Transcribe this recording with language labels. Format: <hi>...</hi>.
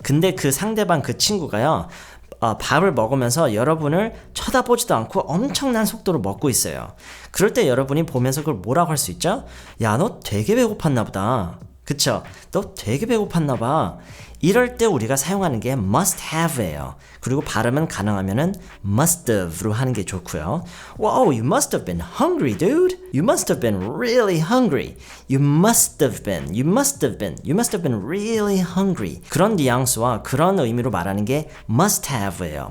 <ko>근데 그 상대방 그 친구가요, 밥을 먹으면서 여러분을 쳐다보지도 않고 엄청난 속도로 먹고 있어요. 그럴 때 여러분이 보면서 그걸 뭐라고 할 수 있죠? 야, 너 되게 배고팠나 보다. 그쵸? 너 되게 배고팠나 봐. 이럴 때 우리가 사용하는 게 must have예요. 그리고 발음은 가능하면은 must have로 하는 게 좋고요.</ko> <en>Wow, you must have been hungry, dude. You must have been really hungry. You must have been really hungry.</en> <ko>그런 뉘앙스와 그런 의미로 말하는 게 must have예요.</ko>